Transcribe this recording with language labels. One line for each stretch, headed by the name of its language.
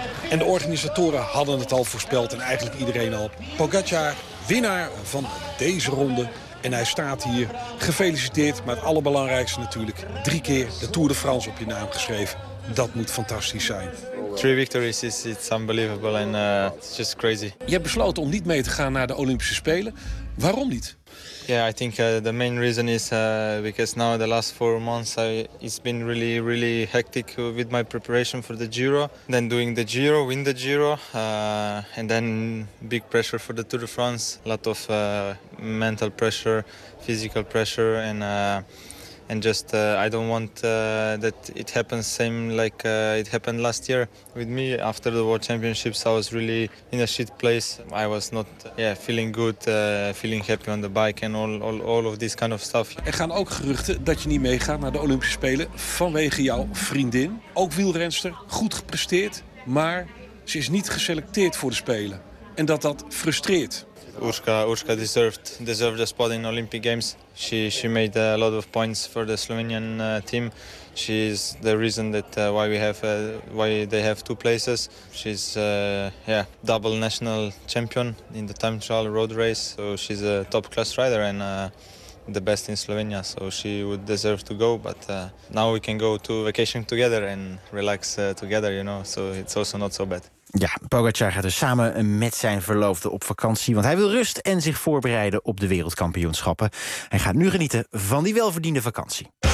Dutch: En de organisatoren hadden het al voorspeld en eigenlijk iedereen al. Pogacar, winnaar van deze ronde En hij staat hier, gefeliciteerd, maar het allerbelangrijkste natuurlijk, 3 keer de Tour de France op je naam geschreven. Dat moet fantastisch zijn.
English: 3 victories is it's unbelievable and it's just crazy.
Dutch: Je hebt besloten om niet mee te gaan naar de Olympische Spelen. Waarom niet?
English: Yeah, I think the main reason is because now the last 4 months it's been really, really hectic with my preparation for the Giro. Then doing the Giro, win the Giro, and then big pressure for the Tour de France. A lot of mental pressure, physical pressure, and I don't want that it happens same like it happened last year with me. After the World Championships, I was really in a shit place. I was not feeling good, feeling happy on the bike and all of this kind of stuff.
Dutch: Er gaan ook geruchten dat je niet meegaat naar de Olympische Spelen vanwege jouw vriendin. Ook wielrenster, goed gepresteerd, maar ze is niet geselecteerd voor de Spelen. En dat frustreert.
English: Urška deserved a spot in Olympic Games. She made a lot of points for the Slovenian team. She's the reason that why they have 2 places. She's double national champion in the time trial road race. So she's a top class rider and the best in Slovenia. So she would deserve to go. But now we can go to vacation together and relax together. You know, so it's also not so bad.
Dutch: Ja, Pogacar gaat dus samen met zijn verloofde op vakantie, want hij wil rust en zich voorbereiden op de wereldkampioenschappen. Hij gaat nu genieten van die welverdiende vakantie.